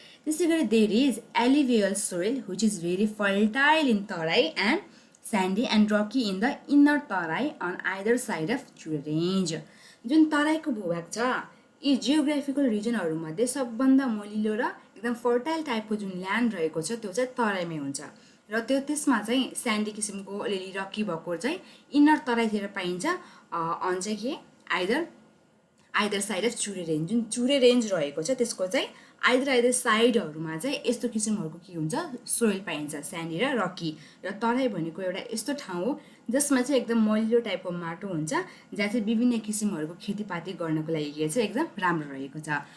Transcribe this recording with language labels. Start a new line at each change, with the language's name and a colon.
Nepali: त्यसै गरी
English: There is alluvial soil which is very fertile in Terai and sandy and rocky in the inner Terai on either side of Chure range.
Nepali: जुन तराईको भूभाग छ यी जियोग्राफिकल रिजनहरूमध्ये सबभन्दा मलिलो र एकदम फर्टाइल टाइपको जुन ल्यान्ड रहेको छ त्यो चाहिँ तराईमै हुन्छ। र त्यसमा चाहिँ स्यान्डी किसिमको अलिअलि रकी भएको चाहिँ इन्नर तराईतिर पाइन्छ।
English: अन
Nepali: चाहिँ के
English: Either side of Chure range.
Nepali: जुन चुरे रेन्ज रहेको छ त्यसको चाहिँ आइदर साइडहरूमा चाहिँ यस्तो किसिमहरूको के हुन्छ, सोइल पाइन्छ, स्यान्डी र रकी। र तराई भनेको एउटा यस्तो ठाउँ हो जसमा चाहिँ एकदम मलिलो टाइपको माटो हुन्छ, जहाँ चाहिँ विभिन्न किसिमहरूको खेतीपाती गर्नको लागि के छ एकदम राम्रो रहेको छ।